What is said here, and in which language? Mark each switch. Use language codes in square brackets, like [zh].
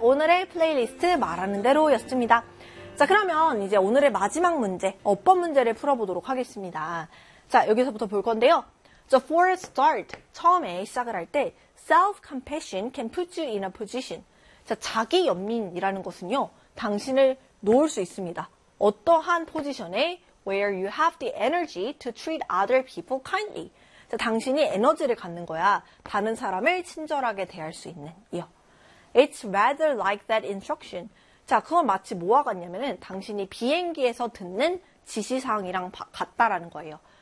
[ko] 오늘의 플레이리스트 말하는 대로였습니다. 자, 그러면 이제 오늘의 마지막 문제, 어법 문제를 풀어보도록 하겠습니다. 자, 여기서부터 볼 건데요. [en] So for a start, [ko] 처음에 시작을 할 때 [en] self-compassion can put you in a position. [ko] 자, 자기 연민이라는 것은요, 당신을 놓을 수 있습니다. 어떠한 포지션에 [en] where you have the energy to treat other people kindly. [ko] 자, 당신이 에너지를 갖는 거야. 다른 사람을 친절하게 대할 수 있는 이요. [en] It's rather like that instruction. [ko] 자, 그건 마치 뭐와 같냐면은 당신이 비행기에서 듣는 지시사항이랑 같다라는 거예요.